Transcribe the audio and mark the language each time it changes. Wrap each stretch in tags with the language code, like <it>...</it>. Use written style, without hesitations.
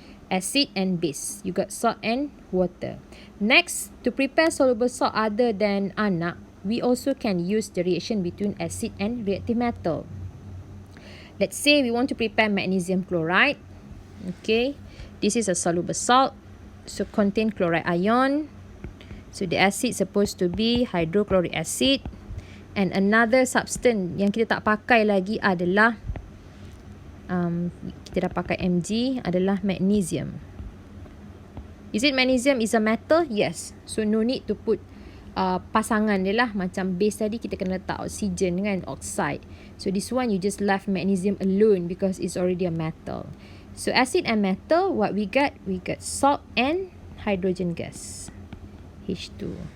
<en>Acid and base. You got salt and water. Next, to prepare soluble salt other than anak, we also can use the reaction between acid and reactive metal. Let's say we want to prepare magnesium chloride. Okay, this is a soluble salt. So contain chloride ion. So the acid supposed to be hydrochloric acid. And another substance</en> <ms>yang kita tak pakai lagi adalah kita dah pakai Mg, adalah magnesium.</ms> <en>Is it magnesium is a metal? Yes. So no need to put</en> <ms>pasangan dia lah. Macam base tadi kita kena letak oxygen kan,</ms> <en>oxide. So this one you just left magnesium alone because it's already a metal. So acid and metal, what we got? We got salt and hydrogen gas, H2.</en>